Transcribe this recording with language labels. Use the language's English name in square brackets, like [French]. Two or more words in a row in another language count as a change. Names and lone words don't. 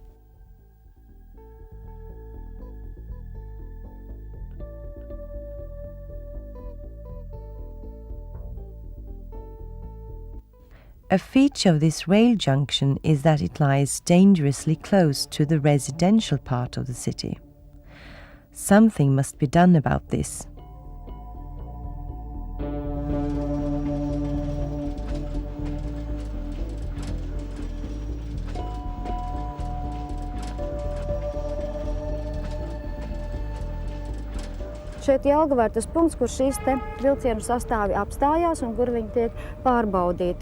[English] A feature of this rail junction is that it lies dangerously close to the residential part of the city. Something must be done about this. [Latvian] Šeit Jelgavā ir tas punkts, kur šīs te vilcienu sastāvi apstājās un kur viņi tiek pārbaudīti.